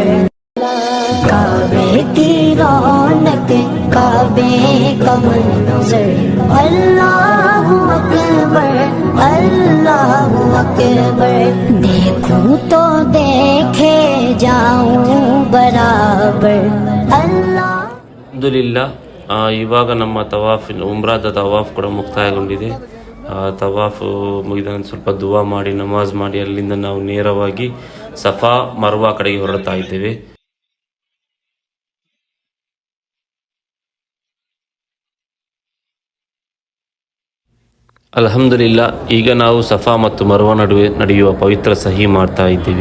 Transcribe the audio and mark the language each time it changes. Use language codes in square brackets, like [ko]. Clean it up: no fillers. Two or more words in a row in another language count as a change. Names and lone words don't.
[hi] काबे की रौनक, काबे का मंजर, [ar] الله أكبر, الله أكبر. [hi] देखूं तो देखे जाऊं बराबर, अल्लाह। [kn] ಅಲ್ಹಮ್ದುಲಿಲ್ಲಾ, ಇವಾಗ ನಮ್ಮ ತವಾಫಿನ ಉಮ್ರಾದ ತವಾಫ್ ಕೂಡ ಮುಕ್ತಾಯಗೊಂಡಿದೆ. ತವಾಫ್ ಮುಗಿದ ನಂತರ ಸ್ವಲ್ಪ ದುವಾ ಮಾಡಿ ನಮಾಜ್ ಮಾಡಿ ಅಲ್ಲಿಂದ ನಾವು ನೇರವಾಗಿ ಸಫಾ ಮರ್ವಾ ಕಡೆಗೆ ಹೊರಡ್ತಾ ಇದ್ದೇವೆ. ಅಲ್ಹಮ್ದುಲಿಲ್ಲಾ, ಈಗ ನಾವು ಸಫಾ ಮತ್ತು ಮರ್ವಾ ನಡುವೆ ನಡೆಯುವ ಪವಿತ್ರ ಸಹಿ ಮಾಡ್ತಾ ಇದ್ದೀವಿ.